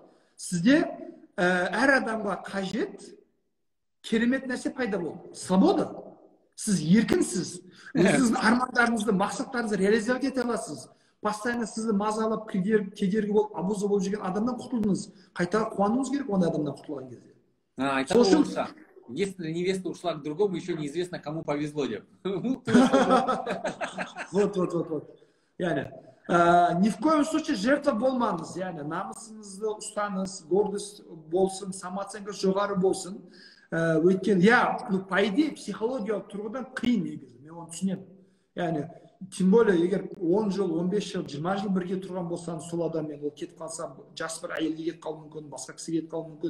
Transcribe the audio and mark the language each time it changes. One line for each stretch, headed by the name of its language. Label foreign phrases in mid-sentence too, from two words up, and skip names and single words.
Kazakh: Сізде әр адамға қажет керемет нәрсе пайда болды. Свобода. Сіз еркінсіз. Өзіңіздің армандарыңызды, мақсаттарыңызды реализовать ете аласыз. Постоянно сізді мазалап, кедергі болып, абуза болып жүрген адамнан құтылдыңыз. Қайта қуануыңыз керек ондай адамнан құтылған кезде.
Russian: Если невеста ушла к другому, еще неизвестно, кому повезло. Вот.
Kazakh: Яғни,
Russian: ни в коем случае
Kazakh: жертва болмаңыз. Яғни, намысыңызды ұстаныз, гордость болсын, самооценкаңыз жоғары болсын. Өйткені,
Russian: по идее,
Kazakh: психологиялық тұрғыдан қиын негізі. Мен оны түсінемін. Яғни,
Russian: тем более,
Kazakh: егер 10 жыл, 15 жыл, 20 жыл бірге тұрған болсаңыз, сол адаммен ол кетіп қалса, жас бір әйелге кетіп қалуы мүмкін, басқа кісі кетіп қалуы мүмкін.